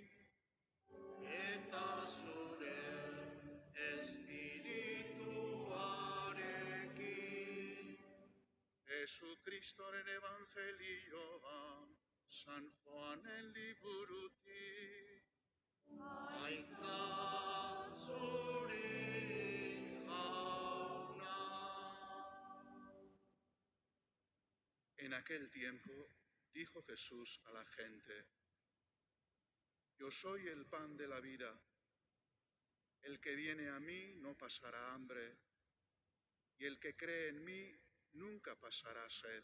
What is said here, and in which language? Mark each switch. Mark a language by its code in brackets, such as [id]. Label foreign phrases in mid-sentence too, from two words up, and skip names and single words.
[eu] eta zure espirituarekin. Jesukristoren evangelioa San Juanen liburutik. Aintzat zuri jauna. [es] En aquel tiempo dijo Jesús a la gente: Yo soy el pan de la vida. El que viene a mí no pasará hambre, y el que cree en mí nunca pasará sed.